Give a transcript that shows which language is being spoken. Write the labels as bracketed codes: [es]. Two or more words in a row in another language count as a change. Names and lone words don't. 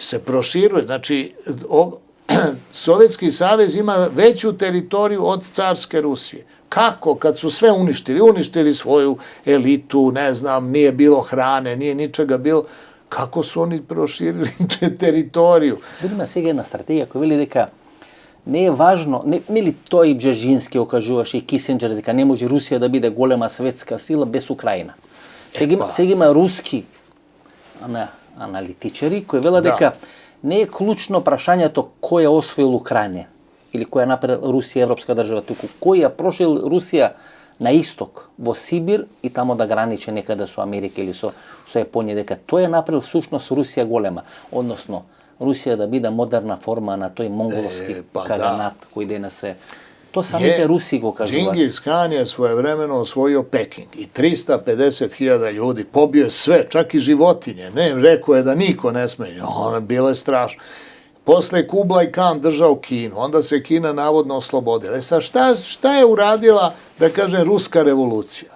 [sr] Se proširuje, znači Sovjetski savez ima veću teritoriju od carske Rusije. Kako? Kad su sve uništili svoju elitu, ne znam, nije bilo hrane, nije ničega bilo, kako su oni proširili teritoriju? [mk] Budimo сега една стратегија која вели дека не е важно, нели тој Бжежински окажуваше и Кисинџер дека не може Русија да биде голема светска сила без Украина. Сега има руски аналитичари кои велат дека не е клучно прашањето кој е освоил Украина или кој е направил Русија европска држава, туку кој ја прошил Русија на исток, во Сибир и тамо да граничи некаде со Америка или со Јапонија, дека тој е направил сушност Русија голема, односно Русија да биде модерна форма на тој монголски каганат кој денес е. То самите Руси го кажуваат. [sr] Džingis Khan je svojevremeno osvojio Peking i 350.000 ljudi, pobio je sve, čak i životinje, rekao je da niko ne sme, bilo je strašno. Posle Kublai Khan držao Kinu, onda se Kina navodno oslobodila. Sad šta je uradila, da kažem, Ruska revolucija?